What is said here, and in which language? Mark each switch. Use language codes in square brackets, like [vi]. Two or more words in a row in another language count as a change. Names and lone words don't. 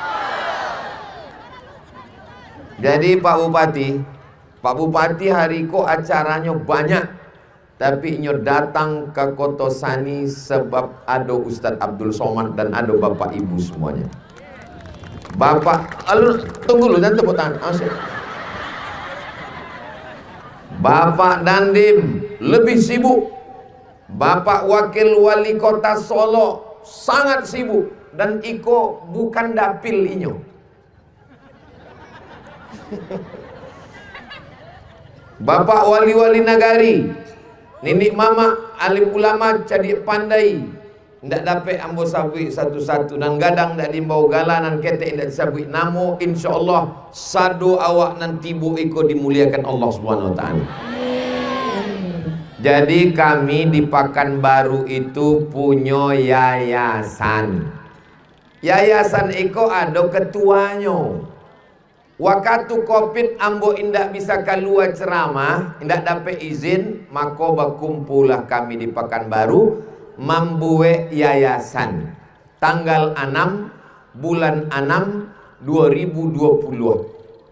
[id] Jadi Pak Bupati [min] hari ko [id] acaranya banyak, tapi nyo datang ke Kotosani sebab ada Ustadz Abdul Somad dan ada Bapak Ibu semuanya. Bapak, tunggu dulu dan tepuk tangan. Bapak Dandim lebih sibuk. Bapak Wakil Wali Kota Solo sangat sibuk dan [min] iko bukan dapil inyo. [id] Bapak Wali-wali nagari, Ninik Mama, alim ulama jadi pandai. [min] Ndak dapat ambo sabui satu-satu dan gadang ndak dimbau galanan ketek ndak disabui namo insyaallah sado awak nanti bu iko dimuliakan Allah Subhanahu wa taala. [id] Jadi kami di Pekanbaru itu punya yayasan. Yayasan iko ada ketuanya. Waktu Covid [min] ambo indak bisa keluar ceramah, indak dapat izin, [id] maka berkumpullah kami di Pekanbaru membuat yayasan tanggal 6 bulan 6 2020.